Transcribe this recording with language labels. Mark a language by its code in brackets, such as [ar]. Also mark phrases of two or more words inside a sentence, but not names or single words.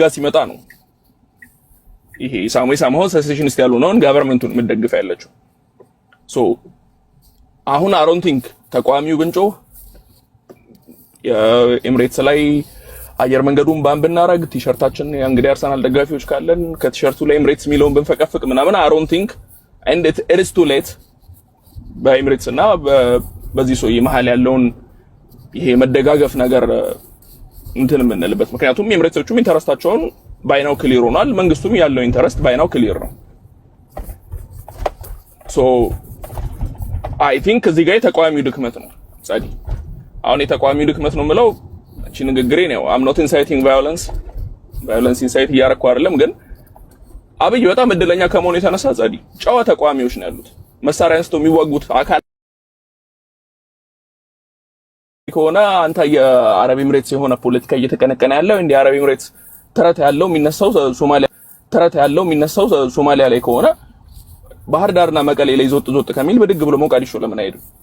[am] ጋር ሲመጣ ነው ይሄ ሳሙይ ሴሴሽኒስት ያልሆነውን ገቨርንመንቱን የምትደግፍ ያለችው። ሶ አሁን [en] I don't think [am] ተቋሚው ብንጮህ የኤምሬትስ ላይ አየር መንገዱን ባን ብናረግ ቲሸርታችን እንግዲህ አርሰናል ደጋፊዎች ካለን ከቲሸርቱ ላይ ኤምሬትስ ሚለውን ብንፈቀፍቅ ምናምን [en] I don't think and it is too late [am] በኤምሬትስ እና በዚህ ሰው መሀል ያለውን ይሄ መደጋገፍ ነገር እንትን የምንልበት ምክንያቱም ኤምሬትሶቹም ኢንተረስታቸውን ባይናው ክሊር ሆኗል መንግስቱም ያለው ኢንተረስት ባይናው ክሊር ነው [en] so I think [am] እዚህ ጋር የተቋሚው ድክመት ነው ጻዲ አሁን የተቋሚው ድክመት ነው ምለው እቺ ንግግሬ ነው [en] I'm not inciting violence [am] incite እያረኩ አይደለም ግን አብይ በጣም እድለኛ ከመሆኑ የተነሳ ጻዲ ጨዋ ተቋሚዎች ነው ያሉት መሳሪያ አንስተው የሚዋጉት አካል ከሆነ አንተ የአረብ ኤምሬትስ የሆነ ፖለቲካ እየተቀነቀነ ያለው እንደ አረብ ኤምሬትስ ተረት ያለው የሚነሳው ሶማሊያ ላይ ከሆነ ባህር ዳርና መቀሌ ላይ ዞጥ ከሚል በድግ ብሎ ሞቃዲሾ ለምን አይሄድም